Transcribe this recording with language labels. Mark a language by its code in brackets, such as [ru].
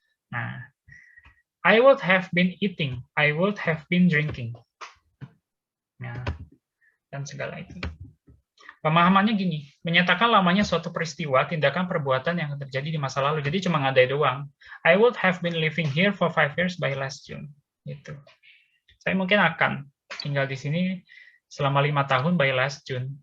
[en] Nah, I would have been eating, I would have been drinking. [id] Nah, dan segala itu. Pemahamannya gini, menyatakan lamanya suatu peristiwa, tindakan, perbuatan yang terjadi di masa lalu. Jadi cuma ngadai doang. [en] I would have been living here for 5 years by last June. [id] Gitu. Saya mungkin akan tinggal di sini selama 5 tahun [en] by last June.